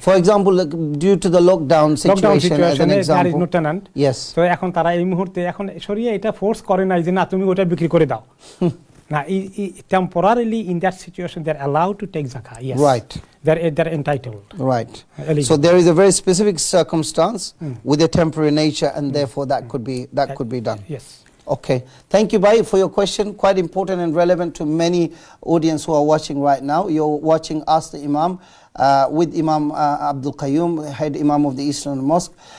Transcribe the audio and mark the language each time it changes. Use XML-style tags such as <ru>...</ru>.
<en>For example, due to the lockdown situation, as an example, there is no tenant. Yes.</en> <bn>তো এখন তারা এই মুহূর্তে এখন সরিয়ে এটা ফোর্স করে নাই যে না তুমি ওটা বিক্রি করে দাও না,</bn> <en>temporarily in that situation they are allowed to take zakah. Yes, right, they're entitled. Right. So there is a very specific circumstance with a temporary nature, and therefore that could be done. Yes. Okay, thank you, Bhai, for your question. Quite important and relevant to many audience who are watching right now. You're watching Ask the Imam with Imam Abdul Qayyum, head Imam of the Eastern Mosque.</en>